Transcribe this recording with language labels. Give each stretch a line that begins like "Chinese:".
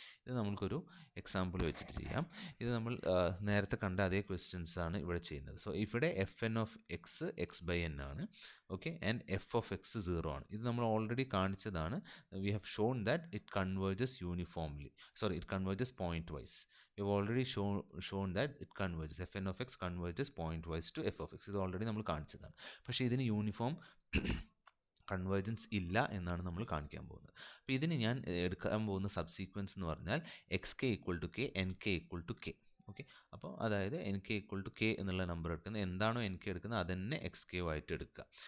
Malayalam: ഇത് നമ്മൾക്കൊരു എക്സാമ്പിൾ വെച്ചിട്ട് ചെയ്യാം. ഇത് നമ്മൾ നേരത്തെ കണ്ട അതേ ക്വസ്റ്റ്യൻസ് ആണ് ഇവിടെ ചെയ്യുന്നത്. സോ ഇവിടെ F N of X X by N ആണ്, okay, and F of X 0 ആണ്. ഇത് നമ്മൾ ഓൾറെഡി കാണിച്ചതാണ്.
English: We have shown that it converges uniformly, it converges pointwise. We have already shown that it converges, fn of x converges pointwise to f of x.
Malayalam: ഇത് already നമ്മൾ കാണിച്ചതാണ്. പക്ഷേ ഇതിന് uniform convergence ഇല്ല എന്നാണ് നമ്മൾ കാണിക്കാൻ പോകുന്നത്. അപ്പോൾ ഇതിന് ഞാൻ എടുക്കാൻ പോകുന്ന സബ് സീക്വൻസ് എന്ന് പറഞ്ഞാൽ X K equal to K, N K equal to K. Okay, അപ്പോൾ അതായത് N K equal to K എന്നുള്ള നമ്പർ എടുക്കുന്നത്, എന്താണോ എൻ കെ എടുക്കുന്നത് അത് തന്നെ എക്സ് കെ ആയിട്ട് എടുക്കുക.